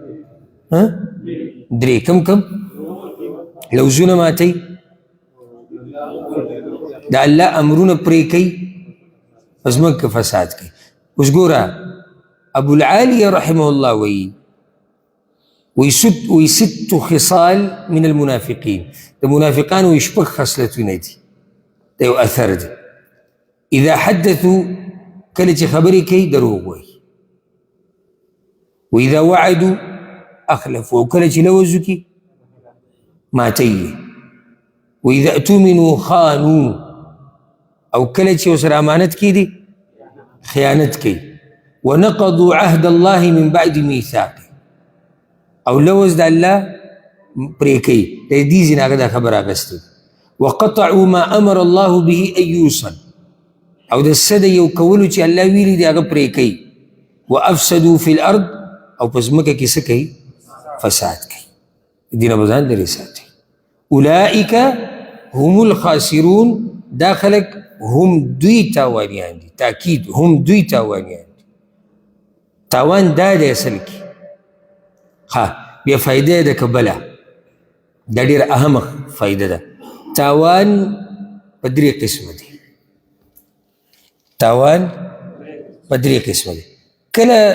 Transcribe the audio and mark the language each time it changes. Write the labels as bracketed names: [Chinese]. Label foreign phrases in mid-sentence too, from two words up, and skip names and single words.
[Pashto] درې کم کم لوزونه ماتئ د الله امرونه پرې کوي په ځمکه کې فساد کوي اوس ګوره ابو العالیه [Arabic] رحمه الله [Pashto] وی [Arabic] ست خصال من المنافقین [Pashto] د منافقانو شپږ خصلتونه دي دا یو اثر دی [Arabic] اذا حدثوا [Pashto] کله چې خبرې کوي دروغ وایي [Arabic] واذا وعدوا اخلفوا [Pashto] او کله چې لوز وکړي ماتوي [Arabic] واذا اؤتمنوا خانوا [Pashto] او کله چې ورسره امانت کیدي خیانت کوي [Arabic] ونقضوا عهد الله من بعد ميثاقه [Pashto] او لوز د الله پرې کوي د دې ځای نه دا خبره اخیستې [Arabic] وقطعوا ما امر الله به ان يوصل [Pashto] او د څه د یو کولو چې الله ویلي دی هغه پرې کوي [Arabic] وافسدوا في الارض [Pashto] او په ځمکه کې څه کوي فساد کوي دې نه به ځان لرې ساتي [Arabic] اولئک هم الخاسرون [Pashto] دا خلک هم دوی تاوانیان دي تاکید هم دوی تاوانیان دي تاوان دا دی اصل کې ها بیا فایده ده که بله دا ډېره اهمه فایده ده تاوان په درې قسمه دی تاوان په درې قسمه دی کله